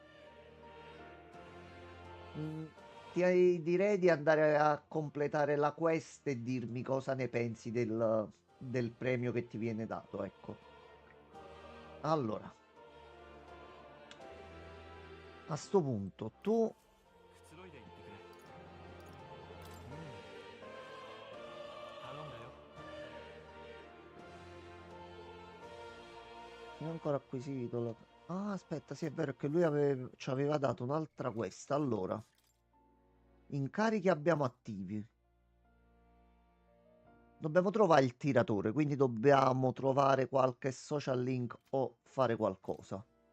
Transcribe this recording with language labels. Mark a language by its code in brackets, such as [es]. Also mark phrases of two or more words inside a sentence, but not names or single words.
[it] Direi di andare a completare la quest e dirmi cosa ne pensi del premio che ti viene dato, ecco. Allora, a sto punto tu [ja] くつろいでいってくれ。頼んだよ。 [it] non ho ancora acquisito Ah, aspetta, sì, è vero che lui ci aveva dato un'altra quest. Allora, incarichi abbiamo attivi. Dobbiamo trovare il tiratore, quindi dobbiamo trovare qualche [en] social link [it] o fare qualcosa.